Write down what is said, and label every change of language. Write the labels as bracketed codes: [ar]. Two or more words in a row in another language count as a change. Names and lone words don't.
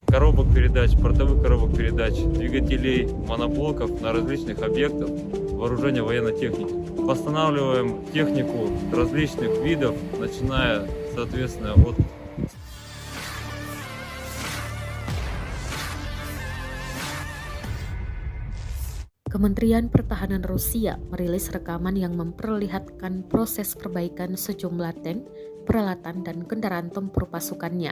[ru] коробок передач, портовых коробок передач, двигателей, моноблоков на различных объектах вооружения военной техники. Восстанавливаем технику различных видов, начиная, соответственно, от [id] Kementerian Pertahanan Rusia merilis rekaman yang memperlihatkan proses perbaikan sejumlah tank, peralatan, dan kendaraan tempur pasukannya.